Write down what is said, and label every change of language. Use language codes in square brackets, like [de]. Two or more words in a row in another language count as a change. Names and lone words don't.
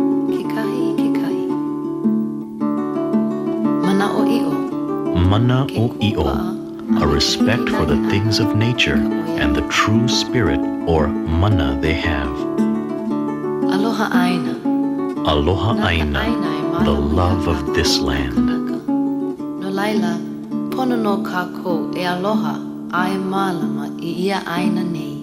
[en] Mana'o'io, a respect for the things of nature and the true spirit or mana they have. [haw] Aloha Aina. Aloha Aina, [en] the love of this land. [haw] No laila, pono no kako e aloha ai malama I ia Aina ne.